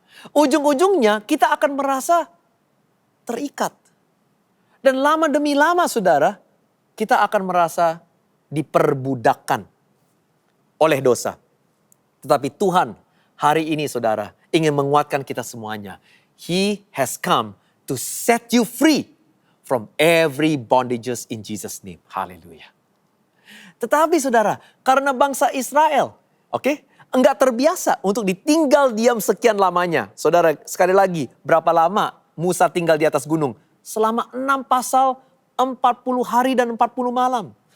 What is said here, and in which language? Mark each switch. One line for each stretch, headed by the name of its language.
Indonesian: Ujung-ujungnya kita akan merasa terikat. Dan lama demi lama, saudara, kita akan merasa diperbudakkan oleh dosa. Tetapi Tuhan hari ini, saudara, ingin menguatkan kita semuanya.
English: He has come to set you free from every bondages in Jesus' name.
Indonesian: Haleluya. Tetapi, saudara, karena bangsa Israel, enggak terbiasa untuk ditinggal diam sekian lamanya. Saudara, sekali lagi, berapa lama Musa tinggal di atas gunung? Selama 6 pasal, 40 hari dan 40 malam.